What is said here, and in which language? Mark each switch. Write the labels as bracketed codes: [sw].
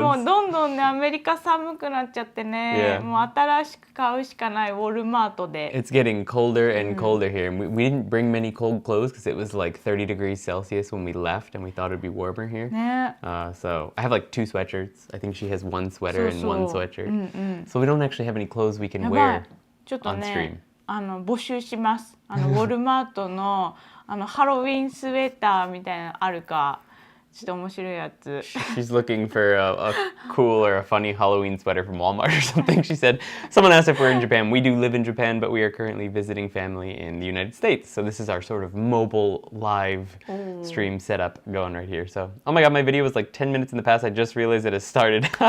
[ja] もうどんどんね、アメリカ寒くなっちゃってね、もう新しく買うしかないウォルマートで。 [en] It's getting colder and colder here. We didn't bring many cold clothes because it was like 30 degrees Celsius when we left and we thought it'd be warmer here. [ja] ね。 [en] So I have like 2 sweatshirts. I think she has 1 sweater and 1 sweatshirt. So we don't actually have any clothes we can wear [ja] ちょっと [en] on [ja] ね、 [en] stream. [ja] 募集します。ウォルマートのハロウィンスウェーターみたいなのあるか、ちょっと面白いやつ。 [en] She's looking for a cool or a funny Halloween sweater from Walmart or something, she said. Someone asked if we're in Japan. We do live in Japan, but we are currently visiting family in the United States. So this is our sort of mobile live stream setup going right here. So, oh my god, my video was like 10 minutes in the past. I just realized it has started.